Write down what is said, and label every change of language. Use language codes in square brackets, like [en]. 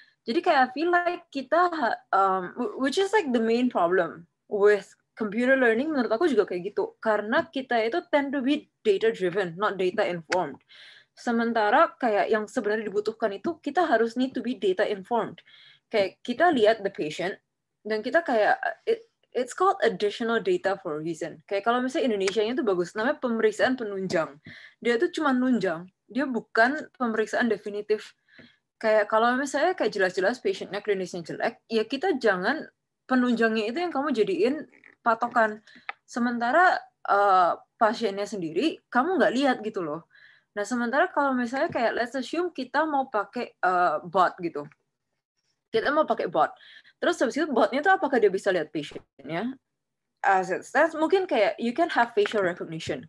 [id] Jadi kayak [en] I feel like kita which is like the main problem with computer learning, [id] menurut aku juga kayak gitu, karena kita itu [en] tend to be data driven, not data informed. [id] Sementara kayak yang sebenarnya dibutuhkan itu kita harus [en] need to be data informed. [id] Kayak kita lihat [en] the patient [id] dan kita kayak [en] it's called additional data for a reason. [id] Kayak kalau misalnya Indonesia-nya itu bagus, namanya pemeriksaan penunjang. Dia tuh cuma nunjang, dia bukan pemeriksaan definitif. Kayak kalau misalnya kayak jelas-jelas patientnya klinisnya jelek, ya kita jangan penunjangnya itu yang kamu jadiin patokan. Sementara pasiennya sendiri kamu nggak lihat gitu loh. Nah sementara kalau misalnya kayak [en] let's assume [id] kita mau pakai bot gitu. Kita mau pakai bot. Terus habis itu botnya tuh apakah dia bisa lihat patientnya? [en] As it stands, [id] mungkin kayak [en] you can have facial recognition.